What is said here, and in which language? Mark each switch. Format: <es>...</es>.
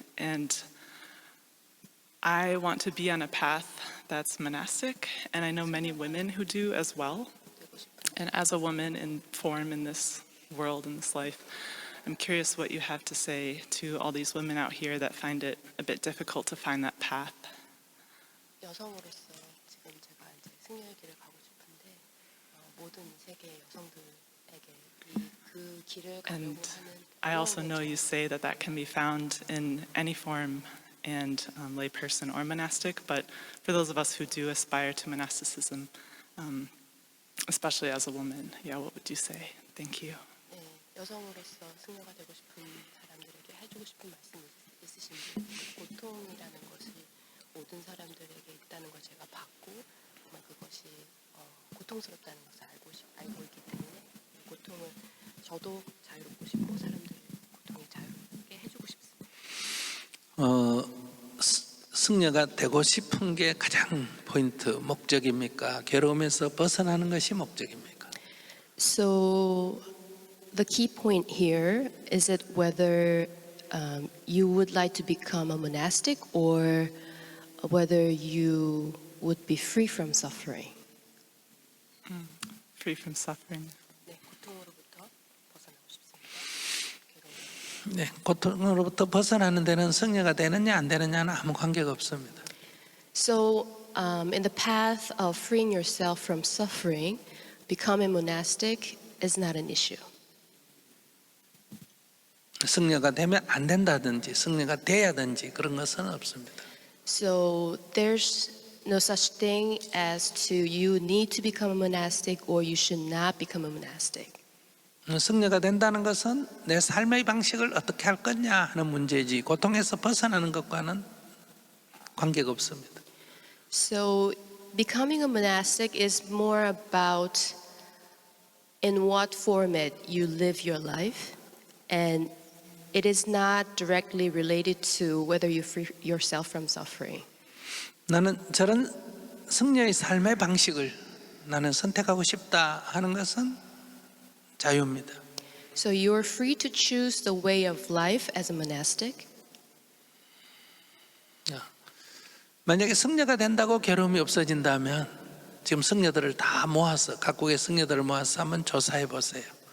<en>And I want to be on a path that's monastic, and I know many women who do as well. And as a woman in form in this world, in this life, I'm curious what you have to say to all these women out here that find it a bit difficult to find that path.</en> <ko>여성으로서 지금 제가 이제 승려의 길을 가고 싶은데 모든 세계 여성들에게 그 길을 가려고</ko> <en>And</en> <ko>하는</ko> <en>I also know you say that that can be found in any form and layperson or monastic, but for those of us who do aspire to monasticism, especially as a woman, yeah, what would you say? Thank you.</en> <ko>네, 여성으로서 승려가 되고 싶은 사람들에게 해주고 싶은 말씀 있으신지 고통이라는 것이 모든 사람들에게 있다는 걸 제가 봤고 정말 그것이 고통스럽다는 것을 알고 있기 때문에 고통을 저도 자유롭고 싶고 사람들 고통이 자유롭게 해주고 싶습니다. 승려가 되고 싶은 게 가장 포인트 목적입니까? 괴로움에서 벗어나는 것이 목적입니까?</ko> <en>So the key point here is it whether you would like to become a monastic or whether you would be free from suffering. Free from suffering.</en> <ko>네, 고통으로부터 벗어나고 싶습니다. 네, 고통으로부터 벗어나는 데는 승려가 되느냐 안 되느냐는 아무 관계가 없습니다.</ko> <en>So in the path of freeing yourself from suffering, becoming monastic is not an issue.</en> <ko>승려가 되면 안 된다든지 승려가 돼야든지 그런 것은 없습니다.</ko> <en>So there's no such thing as to you need to become a monastic or you should not become a monastic.</en> <ko>승려가 된다는 것은 내 삶의 방식을 어떻게 할 거냐 하는 문제지 고통에서 벗어나는 것과는 관계가 없습니다.</ko> <en>So becoming a monastic is more about in what format you live your life, and it is not directly related to whether you free yourself from suffering.</en> <ko>나는 저런 승려의 삶의 방식을 나는 선택하고 싶다 하는 것은 자유입니다.</ko> <en>So you are free to choose the way of life as a monastic.</en> <ko>만약에 승려가 된다고 괴로움이 없어진다면 지금 승려들을 다 모아서 각국의 승려들을 모아서 한번 조사해 보세요.</ko>